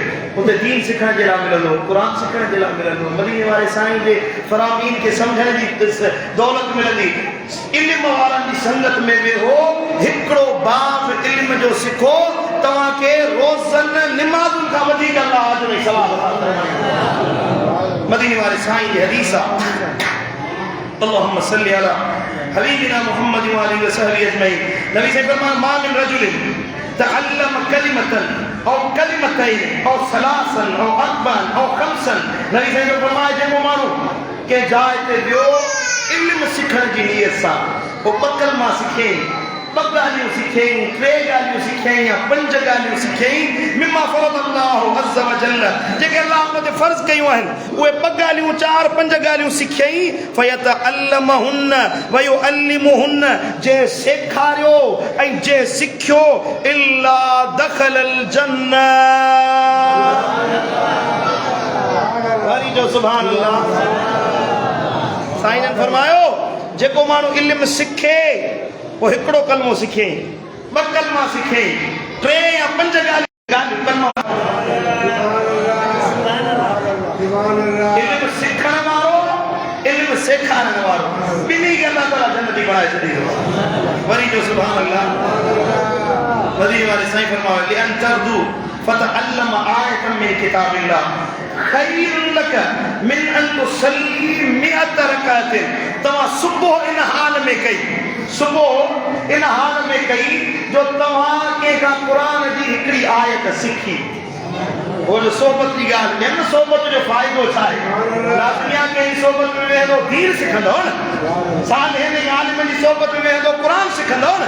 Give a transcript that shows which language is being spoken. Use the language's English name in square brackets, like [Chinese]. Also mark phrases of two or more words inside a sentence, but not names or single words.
[Sindhi] उते दीन सिखण जे लाइ मिलंदो, क़ुर सिखण जे लाइ मिलंदो, मदीने वारे साईं जे फरामीन खे सम्झण जी दौलत मिलंदी। इल्म वारनि जी संगत में वेहो, हिकिड़ो बाब इल्म जो सिखो, तव्हांखे रोज़न निमाज़ुनि खां वधीक अल्लाह अजर ऐं सवाब अता फरमाईंदो। मदीने वारे साईं जी हदीस आहे, [Arabic] اللهم صل على حبيبنا محمد و آله و صحبه أجمعين. [Sindhi] नबी से फरमाया, [Arabic] ما من رجل تعلم كلمة أو كلمتين أو ثلاثا أو أربعا أو خمسا. [Sindhi] नबी से फरमाया, जेको माण्हू के जाइ ते वियो इल्म सिखण जी नियत सां, पोइ ॿ कलमा सिखियईं, ॿ ॻाल्हियूं सिखियईं, टे ॻाल्हियूं सिखियईं या 5 ॻाल्हियूं सिखियईं, [Arabic] مما فرض الله عز و جل, [Sindhi] जेके अल्लाह हुन ते फ़र्ज़ कयूं आहिनि, उहे 2 ॻाल्हियूं 4-5 ॻाल्हियूं सिखियईं, [Arabic] فيتعلمهن و يعلمهن, [Sindhi] जे सेखारियो ऐं जे सिखियो, [Arabic] إلا دخل الجنة. [Sindhi] वरी जो [Arabic] سبحان الله. [Sindhi] साईं ने फरमायो, जेको माण्हू इल्म सिखे, वो हिकिड़ो कलमो सिखे, 2 कलमा सिखे, 3 या 5 ॻाल्हियूं कलमा। इल्म सिखण वारो, इल्म सेखारण वारो, ॿिन्ही खे अल्लाह ताला जन्नती बणाए छॾींदो। वरी जो [Arabic] سبحان الله. [Sindhi] मदीने वारे साईं फरमायो, [Arabic] لأن تغدو فتعلم آية من كتاب الله خير لك من أن تصلي 100 ركعة. [Sindhi] तव्हां सुबुह इन हाल में कई, सुबुह इन हाल में कई जो तव्हां कंहिंखां क़ुर जी हिकिड़ी आयत सिखी। वो जो सोबत की ॻाल्हि कयमि न, सोबत जो फ़ाइदो छा आहे? दुनिया कंहिं सोबत में वेहंदो दीन सिखंदो न, सालिहन जी आलिम जी सोबत में वेहंदो क़ुर सिखंदो न।